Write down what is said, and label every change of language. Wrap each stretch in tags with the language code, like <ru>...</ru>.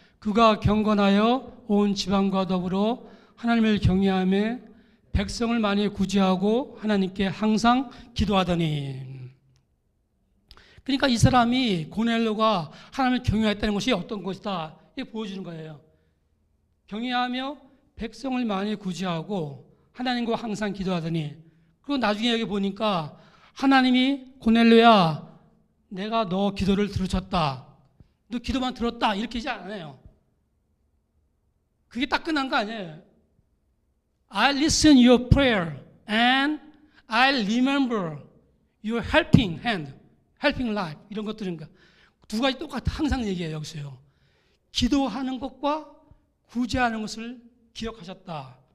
<ko>그가 경건하여 온 지방과 더불어 하나님을 경외하며 백성을 많이 구제하고 하나님께 항상 기도하더니 그러니까 이 사람이 고넬료가 하나님을 경외했다는 것이 어떤 것이다 이게 보여주는 거예요. 경외하며 백성을 많이 구제하고 하나님과 항상 기도하더니, 그리고 나중에 여기 보니까 하나님이 고넬료야, 내가 너 기도를 들으셨다. 너 기도만 들었다. 이렇게 하지 않아요. 그게 딱 끝난 거 아니에요.</ko> <en>I listen your prayer and I remember your helping hand, helping life</en> <ko>이런 것들인가 두 가지 똑같아 항상 얘기해요. 여기서요. 기도하는 것과 구제하는 것을 기억하셨다.</ko>